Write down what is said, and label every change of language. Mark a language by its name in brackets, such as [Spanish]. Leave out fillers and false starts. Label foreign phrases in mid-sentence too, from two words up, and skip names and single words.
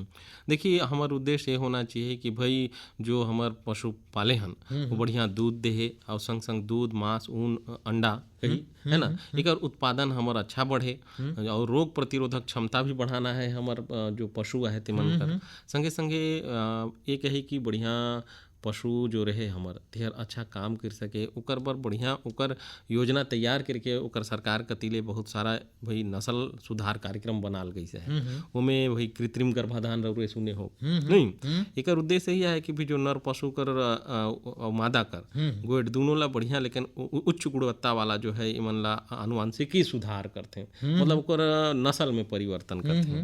[Chhattisgarhi] देखिए हमार उद्देश्य ये होना चाहिए कि भाई जो हमार पशु पाले हन वो बढ़िया दूध दे और संग संग दूध मांस ऊन अंडा कही है ना एकर उत्पादन हमार अच्छा बढ़े और रोग प्रतिरोधक क्षमता भी बढ़ाना है हमार जो पशु है तिमन कर संगे संगे ये कही कि बढ़िया पशु जो रहे हमर तेहर अच्छा काम कर सके ओकर बर बढ़िया ओकर योजना तैयार करके ओकर सरकार कतिले बहुत सारा भाई नस्ल सुधार कार्यक्रम बनाल गई है। ओमे भाई कृत्रिम गर्भाधान रउरे सुने हो नहीं, एकर उद्देश्य यही है कि भी जो नर पशु कर और मादा कर गोइठ दोनों ला बढ़िया लेकिन उच्च गुणवत्ता वाला जो है इमन ला आनुवांशिकी सुधार करते मतलब ओकर नस्ल में परिवर्तन करते।